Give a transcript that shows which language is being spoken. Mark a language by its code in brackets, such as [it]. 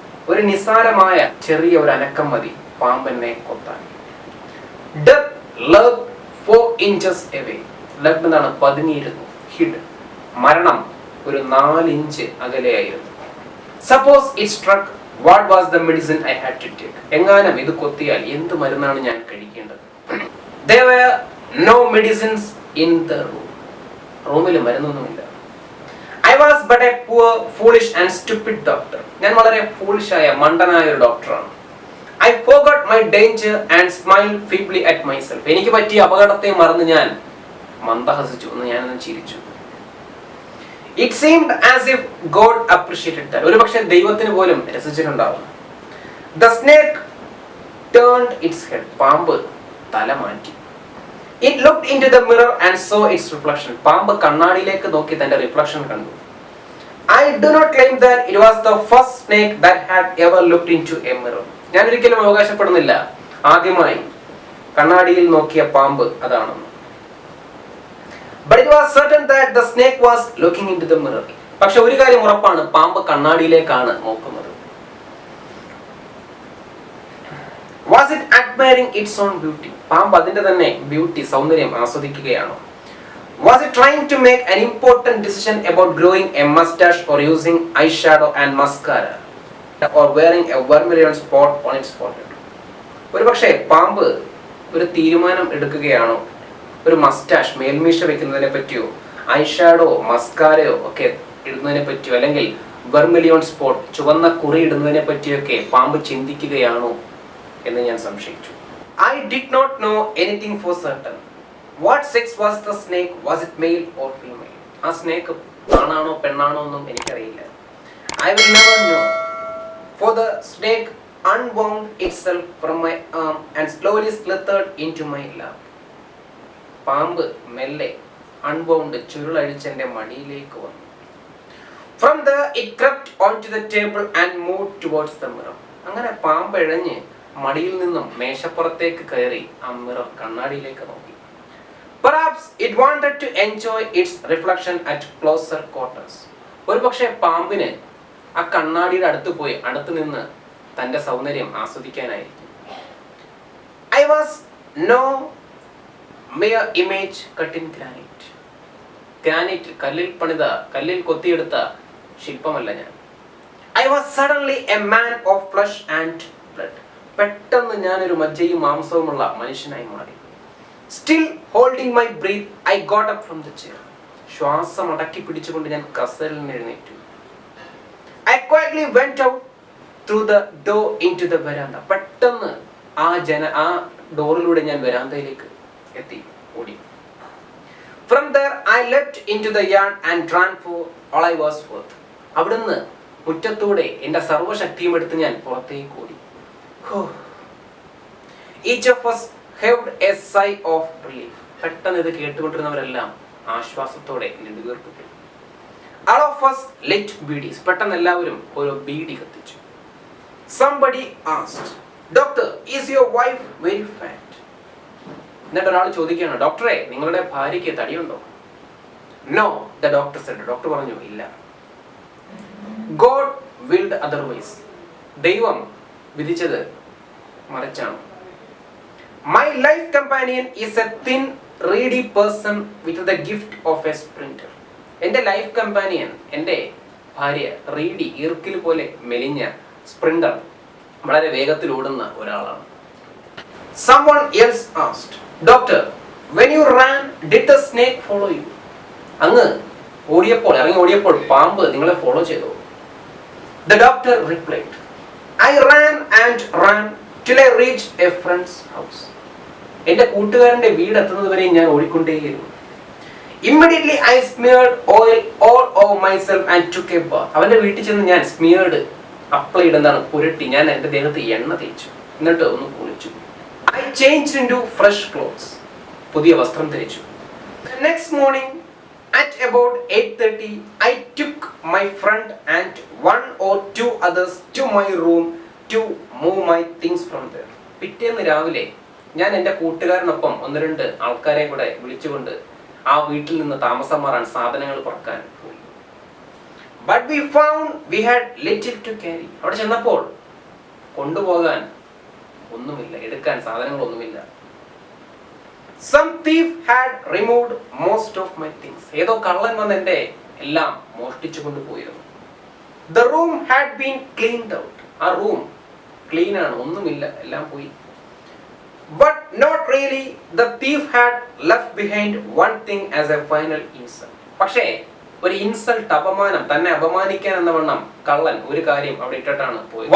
[ml] ഒരു നിസാരമായ ചെറിയ ഒരു അനക്കം മതി പാമ്പെന്നെ കൊത്താൻ. [en] Death lurked 4 inches away. [ml] ലഗ്ന എന്നാണ് പതുങ്ങിയിരുന്നു. [en] Hid. [ml] മരണം ഒരു 4 inch അകലെയായിരുന്നു. [en] Suppose it struck, what was the medicine I had to take? [ml] എങ്ങാനും ഇത് കൊത്തിയാൽ എന്ത് മരുന്നാണ് ഞാൻ കഴിക്കേണ്ടത്? [en] There were no medicines in the room. [ml] റൂമിൽ മരുന്നൊന്നുമില്ല. [en] I was but a poor, foolish and stupid doctor. [ml] ഞാൻ വളരെ foolish-ആയ മണ്ടനായ ഒരു ഡോക്ടറാണ്. [en] I forgot my danger and smiled feebly at myself. [ml] എനിക്ക് പറ്റിയ അപകടത്തെ മറന്ന് ഞാൻ മന്ദഹസിച്ചു, ഞാനൊന്ന് ചിരിച്ചു. [en] It seemed as if God appreciated that. [ml] ഒരുപക്ഷെ ദൈവത്തിന് പോലും രസിച്ചിട്ടുണ്ടാവും. [en] The snake turned its head. [ml] പാമ്പ് തല മാറ്റി. [en] It looked into the mirror and saw its reflection. [ml] പാമ്പ് കണ്ണാടിയിലേക്ക് നോക്കി തന്റെ റിഫ്ലക്ഷൻ കണ്ടു. [en] I do not claim that it was the first snake that had ever looked into a mirror. [ml] ഞാൻ ഒരിക്കലും അവകാശപ്പെടുന്നില്ല ആദ്യമായി കണ്ണാടിയിൽ നോക്കിയ പാമ്പ് അതാണെന്ന്. [en] But it was certain that the snake was looking into the mirror. [ml] പക്ഷെ ഒരു കാര്യം ഉറപ്പാണ്, പാമ്പ് കണ്ണാടിയിലേക്കാണ് നോക്കുന്നത്. [en] Was it admiring its own beauty? [ml] പാമ്പ് അതിന്റെ തന്നെ ബ്യൂട്ടി, സൗന്ദര്യം ആസ്വദിക്കുകയാണോ? [en] Was it trying to make an important decision about growing a mustache or using eyeshadow and mascara or wearing a vermilion spot on its forehead? [ml] ഒരുപക്ഷെ പാമ്പ് ഒരു തീരുമാനം എടുക്കുകയാണോ, ഒരു മസ്റ്റാഷ് മേൽമീശ വെക്കുന്നതിനെ പറ്റിയോ ഐഷാഡോ മസ്കാരയോ ഒക്കെ ഇടുന്നതിനെ പറ്റിയോ അല്ലെങ്കിൽ വെർമിലിയോൺ സ്പോട്ട് ചുവന്ന കുറി ഇടുന്നതിനെ പറ്റിയൊക്കെ പാമ്പ് ചിന്തിക്കുകയാണോ എന്ന് ഞാൻ സംശയിച്ചു. [en] I did not know anything for certain. What sex was the snake? Was it male or female? [ml] ആ സ്നേക്ക് ആണാണോ പെണ്ണാണോ ഒന്നും എനിക്കറിയില്ല. [en] I will never know. For the snake unwound itself from my arm and slowly slithered into my lap. [ml] പാമ്പ് മെല്ലെ unbound ചുരുളഴിച്ച് എൻ്റെ മടിയിലേക്ക് വന്നു. [en] From there it crept onto the table and moved towards the mirror. [ml] അങ്ങനെ പാമ്പ് ഇഴഞ്ഞ് മടിയിൽ നിന്നും മേശപ്പുറത്തേക്ക് കയറി ആ മിറർ കണ്ണാടിയിലേക്ക് നോക്കി. [en] Perhaps it wanted to enjoy its reflection at closer quarters. [ml] ഒരുപക്ഷെ പാമ്പിന് ആ കണ്ണാടിയുടെ അടുത്ത് പോയി അടുത്ത് നിന്ന് തന്റെ സൗന്ദര്യം ആസ്വദിക്കാനായിരിക്കും. [en] I was no mere image cut in granite. [ml] Granite കല്ലിൽ കൊത്തിയെടുത്ത ശില്പമല്ല ഞാൻ. [en] I was suddenly a man of flesh and blood. [ml] പെട്ടെന്ന് ഞാനൊരു മജ്ജയും മാംസവുമുള്ള മനുഷ്യനായി മാറി. [en] Still holding my breath, I got up from the chair. [ml] ശ്വാസം അടക്കി പിടിച്ചുകൊണ്ട് ഞാൻ കസേരയിൽ നിന്ന് എഴുന്നേറ്റു. [en] I quietly went out through the door into the veranda. [ml] പെട്ടെന്ന് ആ ഡോറിലൂടെ ഞാൻ വരാന്തയിലേക്ക് എത്തി, ഓടി. [en] From there I leapt into the yard and ran for all I was worth. [ml] അവിടുന്ന് മുറ്റത്തൂടെ എൻ്റെ സർവ്വശക്തിയും എടുത്ത് ഞാൻ പുറത്തേക്ക് ഓടി. [en] Each of us heaved a sigh of relief. [ml] പെട്ടെന്ന് ഇത് കേട്ടുകൊണ്ടിരുന്നവരെല്ലാം ആശ്വാസത്തോടെ നെടുവീർപ്പിട്ടു. [en] All of us lit beedies. [ml] പെട്ടെന്ന് എല്ലാവരും ഒരു ബീഡി കത്തിച്ചു. [en] Somebody asked, "Doctor, is your wife very fat?" [ml] എന്നിട്ട് ഒരാൾ ചോദിക്കുകയാണ്, ഡോക്ടറെ, നിങ്ങളുടെ ഭാര്യയ്ക്ക് തടിയുണ്ടോ? [en] No, the doctor said. [ml] Doctor പറഞ്ഞു, ഇല്ല. [en] God willed otherwise. [ml] ദൈവം വിധിച്ചത് മറിച്ചാണ്. [en] My life companion is a thin, reedy person with the gift of a sprinter. [ml] എൻ്റെ ലൈഫ് കമ്പാനിയൻ, എൻ്റെ ഭാര്യ, റീഡി, ഈർക്കിൽ പോലെ മെലിഞ്ഞ സ്പ്രിന്റർ, വളരെ വേഗത്തിൽ ഓടുന്ന ഒരാളാണ്. [en] Someone else asked, "Doctor, when you ran, did the snake follow you?" [ml] അങ്ങ് ഇറങ്ങി ഓടിയപ്പോൾ പാമ്പ് നിങ്ങളെ ഫോളോ ചെയ്തോ? [en] The doctor replied, "I ran and ran till I reached a friend's house." [ml] എൻ്റെ കൂട്ടുകാരൻ്റെ വീട് എത്തുന്നത് വരെ ഞാൻ ഓടിക്കൊണ്ടേയിരുന്നു. [en] Immediately I smeared oil all over myself and took a bath. [ml] അവൻ്റെ വീട്ടിൽ ചെന്ന് ഞാൻ അപ്ലൈ ചെയ്തെന്നാണ്, പുരട്ടി, ഞാൻ എൻ്റെ ദേഹത്ത് എണ്ണ തേച്ചു, എന്നിട്ട് ഒന്ന് കുളിച്ചു. [en] I changed into fresh clothes. [ml] പുതിയ വസ്ത്രം ധരിച്ചു. [en] The next morning at about 8:30 I took my friend and one or two others to my room to move my things from there. [ml] പിറ്റേന്ന് രാവിലെ ഞാൻ എൻ്റെ കൂട്ടുകാരനൊപ്പം ഒന്ന് രണ്ട് ആൾക്കാരെ കൂടെ വിളിച്ചുകൊണ്ട് ആ വീട്ടിൽ നിന്ന് താമസം മാറാൻ സാധനങ്ങൾ പറക്കാൻ പോയി. [en] But we found we had little to carry. [ml] അവിടെ ചെന്നപ്പോൾ കൊണ്ടുപോകാൻ ഒന്നുമില്ല, എടുക്കാൻ സാധനങ്ങളൊന്നുമില്ല. [en] Some thief had removed most of my things. [ml] ഏതോ കള്ളൻ വന്ന് എൻ്റെ എല്ലാം മോഷ്ടിച്ചു കൊണ്ടുപോയിരുന്നു. [en] The room had been cleaned out. [ml] ആ റൂം ക്ലീൻ ആണ്, ഒന്നുമില്ല, എല്ലാം പോയി. [en] But not really. The thief had left behind one thing as a final insult. [ml] പക്ഷേ ഒരു ഇൻസൾട്ട്, അപമാനം, തന്നെ അപമാനിക്കാൻ എന്ന വണ്ണം കള്ളൻ ഒരു കാര്യം അവിടെ ഇട്ടിട്ടാണ് പോയത്.